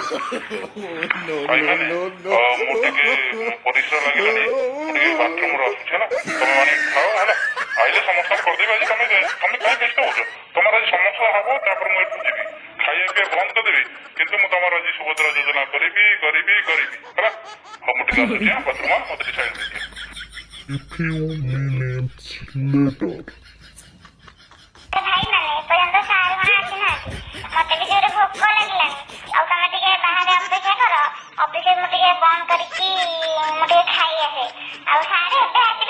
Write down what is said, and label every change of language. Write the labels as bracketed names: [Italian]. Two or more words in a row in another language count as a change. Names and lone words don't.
[Odia] ଭାଇମାନେ ମୁଁ ଟିକେ ପରିଶ୍ରମ ଲାଗିଲାଣି, ମୁଁ ଟିକେ ବାଥରୁମରୁ ଆସୁଛି ହେଲା। ତମେ ମାନେ ଖାଅ ହେଲା। ଆଇଲେ ସମସ୍ତଙ୍କୁ କରିଦେବି ଆଜି। ତମେ କାହିଁ ବ୍ୟସ୍ତ ହଉଛ? ତମର ଆଜି ସମସ୍ୟା ହବ, ତାପରେ ମୁଁ ଏଠୁ ଯିବି। ଖାଇବା ପିଇବା ବନ୍ଦ କରିଦେବି, କିନ୍ତୁ ମୁଁ ତମର ଆଜି ସୁଭଦ୍ରା ଯୋଜନା କରିବି ହେଲା। ହଉ ମୁଁ ଟିକେ ଆସୁଛି ବାଥରୁମ, ମତେ ଟିକେ ସାଇଡ୍ ଦେଇଦିଅ। [English] A few minutes later. [Odia] ଭାଇମାନେ ଏପର୍ଯ୍ୟନ୍ତ ସାର୍ କଣ ଆସିନାହାନ୍ତି। ମତେ ବି ଜୋରେ ଭୋକ ଲାଗିଲାଣି। ଆଉ ତମେ ଟିକେ ବାହାରେ ଅପେକ୍ଷା କର। ଅଫିସ ମୁଁ ଟିକେ ବନ୍ଦ କରିକି ମୁଁ ଟିକେ ଖାଇ ଆସେ। ଆଉ ସାର୍ ଏବେ